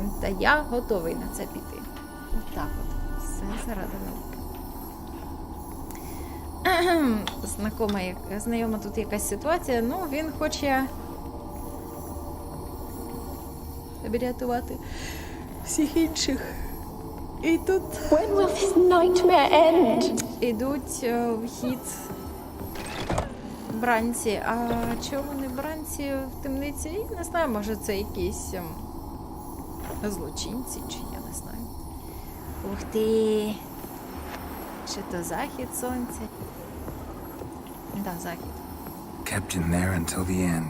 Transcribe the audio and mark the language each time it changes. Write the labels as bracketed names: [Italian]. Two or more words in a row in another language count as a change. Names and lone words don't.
[Ukrainian] Та я готовий на це піти. Отак от. Все заради науки. Знайома тут якась ситуація. Ну, він хоче врятувати всіх інших. І тут [English] When will this nightmare end? [Ukrainian] ідуть в хід бранці. А чому не бранці в темниці? Я не знаю, може це якісь злочинці, чи я не знаю. Ух ти! Чи то захід сонця? Да, захід. [English] Kept in there until the end.